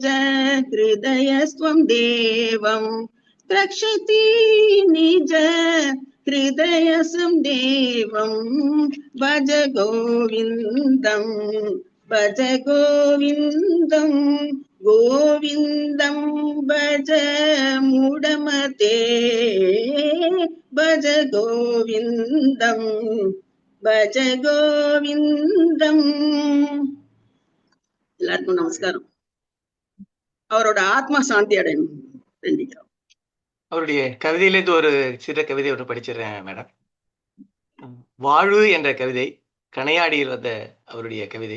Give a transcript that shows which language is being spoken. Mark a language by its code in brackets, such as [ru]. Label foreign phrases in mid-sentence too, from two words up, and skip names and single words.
[sa] हृदयस्त्वं देवं त्रक्षति निज हृदयस्त्वं देवं भज गोविन्दम् भज गोविन्दम् गोविन्दम् भज मूढमते भज गोविन्दम् भज गोविन्दम् [ta] எல்லாருக்கும் நமஸ்காரம். அவரோட ஆத்மா சாந்தி அடையணும். அவருடைய கவிதையிலேருந்து ஒரு சிறு கவிதை ஒன்று படிச்சிடுறேன் மேடம். வாழு என்ற கவிதை கணையாடியில் வந்த அவருடைய கவிதை.